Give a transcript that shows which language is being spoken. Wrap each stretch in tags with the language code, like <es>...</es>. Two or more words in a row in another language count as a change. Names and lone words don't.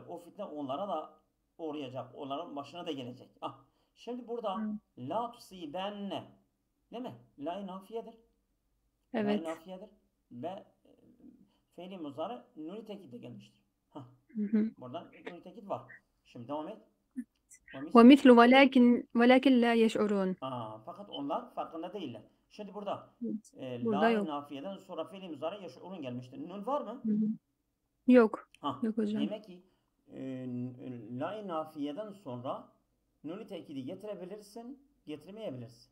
<tr>O fitne onlara da uğrayacak. Onların başına da gelecek. Ah, şimdi burada</tr> <ar>لا تصيبن,</ar> <tr>değil mi? La nafiyedir. La Evet. nafiyedir. Ve fiili muzari nuni tekit de gelmiştir. Hah, buradan nuni tekit var. Şimdi devam et.</tr> <ar>ومثل ولكن لا يشعرون.</ar> <tr>Fakat onlar farkında değiller. Şimdi burada Burada la yok. nafiyeden sonra fiili muzari yaşurun gelmiştir. Nun var mı? Yok. Ha, Yok hocam. demek ki la nafiyeden sonra nuni tekidi getirebilirsin, getirmeyebilirsin.</tr>